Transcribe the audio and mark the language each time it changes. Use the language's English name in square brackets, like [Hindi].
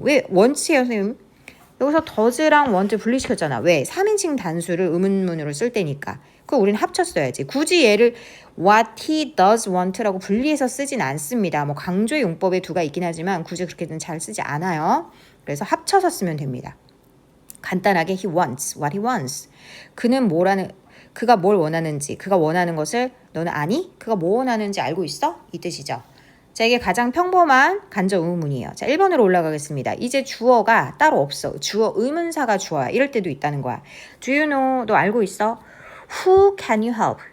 [Korean] 왜 원치예요, 선생님? 여기서 does랑 want 분리시켰잖아. 왜? 3인칭 단수를 의문문으로 쓸 때니까. 그거 우리는 합쳤어야지. 굳이 얘를 [English] what he does want [Korean] 라고 분리해서 쓰진 않습니다. 뭐 강조의 용법에 두가 있긴 하지만 굳이 그렇게는 잘 쓰지 않아요. 그래서 합쳐서 쓰면 됩니다. 간단하게 [English] he wants, what he wants. [Korean] 그가 뭘 원하는지, 그가 원하는 것을 너는 아니? 그가 뭐 원하는지 알고 있어? 이 뜻이죠. 자, 이게 가장 평범한 간접 의문문이에요. 자, 1번으로 올라가겠습니다. 이제 주어가 따로 없어. 주어 의문사가 주어야. 이럴 때도 있다는 거야. [English] Do you know? [Korean] 너 알고 있어? [English] Who can you help?